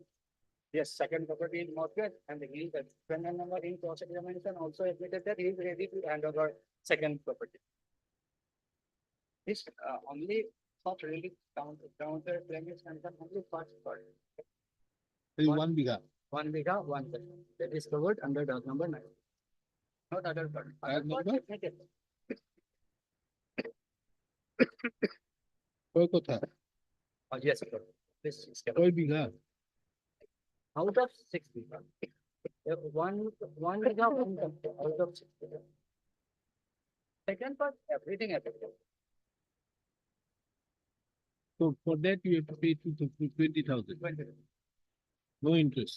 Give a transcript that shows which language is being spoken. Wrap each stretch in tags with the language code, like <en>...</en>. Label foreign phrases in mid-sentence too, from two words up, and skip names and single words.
<en>Yes, second property is mortgage and he is, defendant number in cross examination also admitted that he is ready to hand over second property. This only not really counter claim is concerned only first part, There is One- 1 bigha. 1 bigha, 1 section. That is covered under doc number 9. Not other part. Other Doc part number? admitted.</en> <as>কয় কথা?</as> <en>Yes, sir. This is covered.</en> <as>কয় বিঘা?</as> <en>Out of 6 bigha. One bigha, one section, out of 6 bigha. Second part, everything affected. So for that you have to pay 20,000. No interest.</en>